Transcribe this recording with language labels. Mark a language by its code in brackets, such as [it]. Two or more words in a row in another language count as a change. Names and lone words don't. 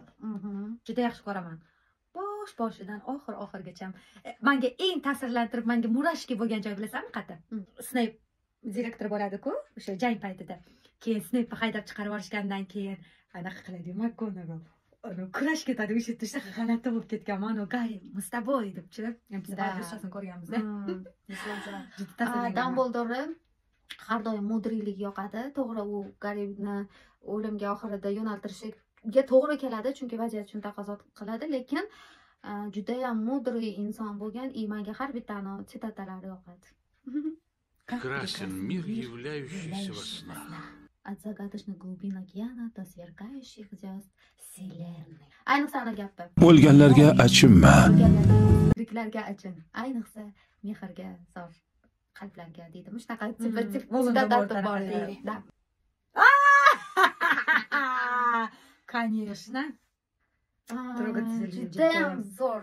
[uz] Juda yaxshi ko'raman. Boshidan oxirgacha. Menga eng ta'sirlantirib, menga murashki bo'lgan joy bilasanmi qayerda? Snape direktor bo'ladi-ku, o'sha jang paytida. Keyin Snape haydab chiqarib yuborishgandan keyin anaqa qiladi, McGonagall. Kurash ketadi, o'sha yerda shunaqa g'alati bo'lib ketganman. Garri, [ru] "Мы с тобой" deb-chi. [uz] Biz barchasini ko'rganmiz-da. Dumbledore har doim mudriylik yoqadi. To'g'ri, u Garrini o'limga oxirida yo'naltirishga to'g'ri keladi, chunki vaziyat shuni taqozo qiladi, lekin juda ham mudriy inson bo'lgan, и menga har bittani sitatalari yoqadi. [ru] Красен мир, являющийся во снах. От загадочных глубин океана до сверкающих звезд вселенной. [uz] Ayniqsa ana gapi. O'lganlarga achinma. Tiriklarga achin. Ayniqsa mehrga zor qalblarga deydimi? Shunaqa tip bor deydi. [ru] Конечно. [uz] Juda ham zo'r.